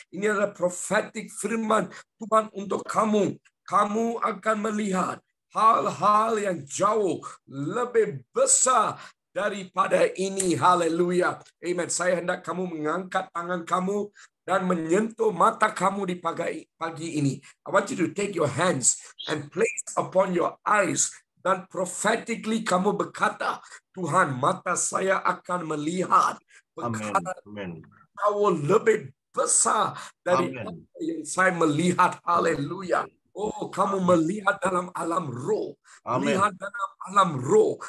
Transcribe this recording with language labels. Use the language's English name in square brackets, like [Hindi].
[Malay] Ini adalah prophetic firman Tuhan untuk kamu. Kamu akan melihat hal-hal yang jauh lebih besar daripada ini. Haleluya. Amen. Saya hendak kamu mengangkat tangan kamu dan menyentuh mata kamu di pagi ini. [English] I want you to take your hands and place upon your eyes. [Malay] Dan prophetically kamu berkata, Tuhan, mata saya akan melihat perkara jauh lebih besar dari apa yang saya melihat. Haleluya. Oh, kamu melihat dalam alam roh. Melihat dalam alam roh.